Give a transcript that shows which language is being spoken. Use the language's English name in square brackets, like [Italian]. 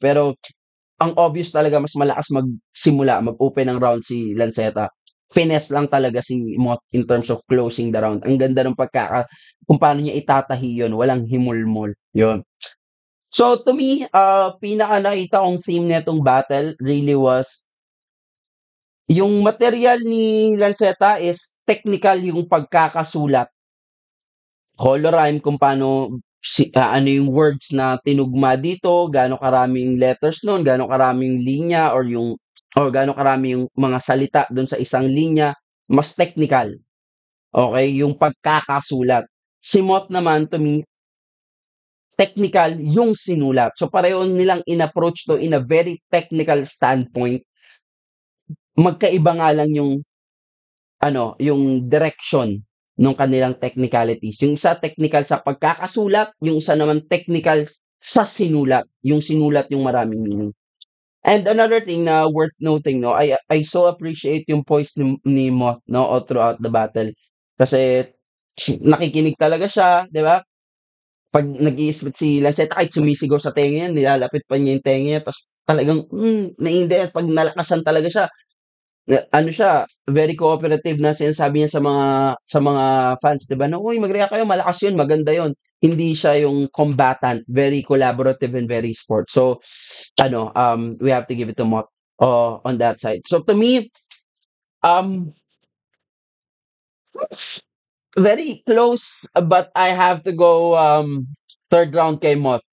[Filipino] Pero ang obvious talaga mas malakas mag-open ng round si Lanceta. Finesse lang talaga si Moth [English] in terms of closing the round. [Filipino] Ang ganda ng kung paano niya itatahi yun. Walang himulmol. Yun. So to me, pinaka nakita kong theme netong battle [English] really was [Filipino] yung material ni Lanceta is technical yung pagkakasulat. Color rhyme kung paano ano yung words na tinugma dito, gaano karaming letters nun, gaano karaming linya or gaano karami yung mga salita dun sa isang linya, mas technical. Okay, yung pagkakasulat. Si Moth naman to me, technical yung sinulat. [English] So pareho nilang in-approach to in a very technical standpoint. [Filipino] Magkaiba nga lang yung yung direction nung kanilang technicalities. Yung isa technical sa pagkakasulat, yung isa naman technical sa sinulat. Yung sinulat yung maraming meaning. [English] And another thing na worth noting, I so appreciate yung voice ni Moth, all throughout the battle. [Filipino] Kasi nakikinig talaga siya, 'di ba? Pag nag-i-spit si Lanceta, kahit sumisigaw sa tenga yan, nilalapit pa niya yung tenga niya, tapos talagang naiintindihan pag nalakasan talaga siya. Siya, very cooperative na sinasabi niya sa mga fans, 'di ba? Na, "Uy, mag-react kayo, malakas 'yun, maganda 'yun." Hindi siya yung combatant, [English] very collaborative and very sport. So, we have to give it to Moth on that side. So to me, very close, but I have to go third round kay Moth.